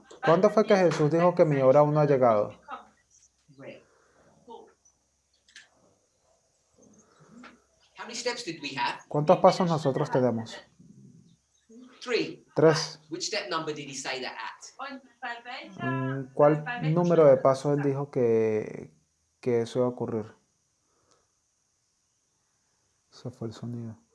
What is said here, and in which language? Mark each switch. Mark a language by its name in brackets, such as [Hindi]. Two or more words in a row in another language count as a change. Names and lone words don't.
[Spanish] ¿Cuándo fue que Jesús dijo que mi hora aún no ha llegado? [English] Where? [German] Wo? [English] How many steps did we have? [Spanish] ¿Cuántos pasos nosotros tenemos? 3. 3. [English] Which step number did he say that at? [German] Und bei welcher? [Spanish] ¿Cuál número de pasos él dijo que eso iba a ocurrir? Se fue el sonido.